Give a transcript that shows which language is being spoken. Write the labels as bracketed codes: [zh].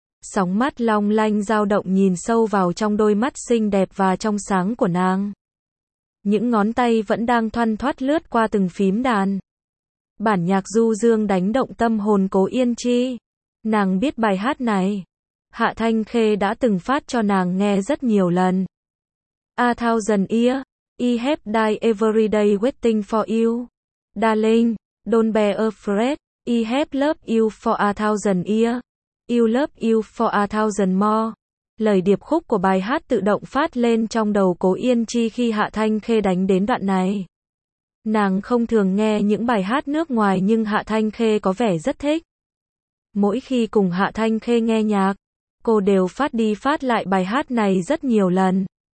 [vi] Sóng mắt long lanh dao động nhìn sâu vào trong đôi mắt xinh đẹp và trong sáng của nàng. Những ngón tay vẫn đang thoăn thoắt lướt qua từng phím đàn. Bản nhạc du dương đánh động tâm hồn Cố Yên Chi. Nàng biết bài hát này. Hạ Thanh Khê đã từng phát cho nàng nghe rất nhiều lần. [en] A thousand year, I have died every day waiting for you. Darling, don't be afraid. I have loved you for a thousand years. You love you for a thousand more. [vi] Lời điệp khúc của bài hát tự động phát lên trong đầu Cố Yên Chi khi Hạ Thanh Khê đánh đến đoạn này. Nàng không thường nghe những bài hát nước ngoài nhưng Hạ Thanh Khê có vẻ rất thích. Mỗi khi cùng Hạ Thanh Khê nghe nhạc, cô đều phát đi phát lại bài hát này rất nhiều lần.